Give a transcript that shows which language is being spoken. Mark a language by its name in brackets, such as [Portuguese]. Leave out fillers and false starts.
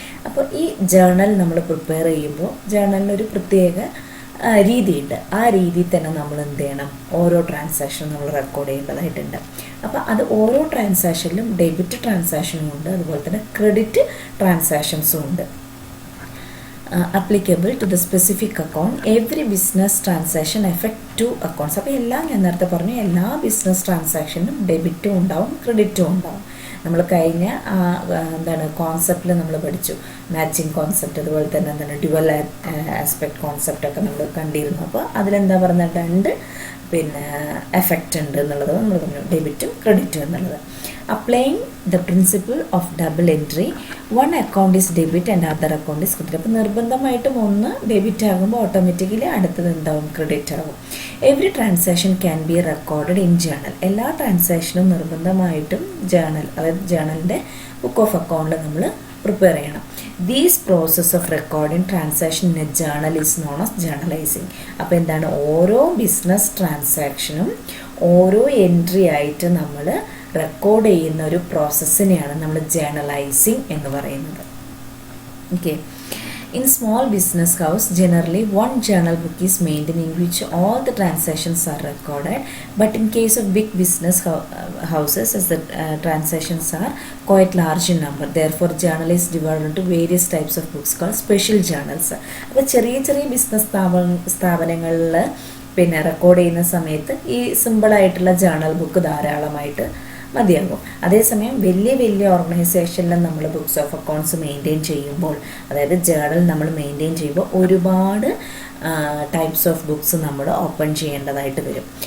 [Malayalam] അപ്പോൾ ഈ ജേണൽ നമ്മൾ പ്രിപ്പയർ ചെയ്യുമ്പോൾ ജേണലിനൊരു പ്രത്യേക രീതിയുണ്ട്. ആ രീതിയിൽ തന്നെ നമ്മൾ എന്ത് ചെയ്യണം? ഓരോ ട്രാൻസാക്ഷനും നമ്മൾ റെക്കോർഡ് ചെയ്യേണ്ടതായിട്ടുണ്ട്. അപ്പോൾ അത് ഓരോ ട്രാൻസാക്ഷനിലും ഡെബിറ്റ് ട്രാൻസാക്ഷനും ഉണ്ട്, അതുപോലെ തന്നെ ക്രെഡിറ്റ് ട്രാൻസാക്ഷൻസും ഉണ്ട്. [English] applicable to the specific account. Every business transaction affect two accounts. [Malayalam] അപ്പോൾ എല്ലാം ഞാൻ നേരത്തെ പറഞ്ഞു, എല്ലാ ബിസിനസ് ട്രാൻസാക്ഷനും ഡെബിറ്റും ഉണ്ടാവും, ക്രെഡിറ്റും ഉണ്ടാവും. നമ്മൾ കഴിഞ്ഞ കോൺസെപ്റ്റിൽ നമ്മൾ പഠിച്ചു, മാച്ചിങ് കോൺസെപ്റ്റ്, അതുപോലെ തന്നെ ഡ്യുവൽ ആസ്പെക്ട് കോൺസെപ്റ്റൊക്കെ നമ്മൾ കണ്ടിരുന്നു. അപ്പോൾ അതിലെന്താ പറഞ്ഞാൽ രണ്ട് പിന്നെ എഫക്റ്റ് ഉണ്ട് എന്നുള്ളത് നമ്മൾ പറഞ്ഞു, ഡെബിറ്റും ക്രെഡിറ്റും എന്നുള്ളത്. [English] Applying the principle of double entry, one account is debit and other account is credit. [Malayalam] അപ്പോൾ നിർബന്ധമായിട്ടും ഒന്ന് ഡെബിറ്റ് ആകുമ്പോൾ ഓട്ടോമാറ്റിക്കലി അടുത്തത് എന്താവും, ക്രെഡിറ്റ് ആകും. [English] Every transaction can be recorded in journal. [Malayalam] എല്ലാ ട്രാൻസാക്ഷനും നിർബന്ധമായിട്ടും ജേണൽ, അതായത് ജേണലിൻ്റെ ബുക്ക് ഓഫ് അക്കൗണ്ട് നമ്മൾ പ്രിപ്പയർ ചെയ്യണം. [English] These process of recording transaction in a journal is known as journalising. [Malayalam] അപ്പോൾ എന്താണ്, ഓരോ ബിസിനസ് ട്രാൻസാക്ഷനും ഓരോ എൻട്രി ആയിട്ട് നമ്മൾ റെക്കോർഡ് ചെയ്യുന്ന ഒരു പ്രോസസ്സിനെയാണ് നമ്മൾ ജേണലൈസിങ് എന്ന് പറയുന്നത്. Okay. [English] In small business house, generally one journal book is maintained in which all the transactions are recorded. But in case of big business houses, as the transactions are quite large in number, therefore journal is divided into various types of books called special journals. [Malayalam] അപ്പോൾ ചെറിയ ചെറിയ business സ്ഥാപനങ്ങളിൽ പിന്നെ record ചെയ്യുന്ന സമയത്ത് ഈ സിമ്പിളായിട്ടുള്ള journal book ധാരാളമായിട്ട് മതിയാകും. അതേസമയം വലിയ വലിയ ഓർഗനൈസേഷനിൽ നമ്മൾ ബുക്സ് ഓഫ് അക്കൗണ്ട്സ് മെയിൻറ്റെയിൻ ചെയ്യുമ്പോൾ, അതായത് ജേണൽ നമ്മൾ മെയിൻറ്റെയിൻ ചെയ്യുമ്പോൾ ഒരുപാട് ടൈപ്സ് ഓഫ് ബുക്സ് നമ്മൾ ഓപ്പൺ ചെയ്യേണ്ടതായിട്ട് വരും.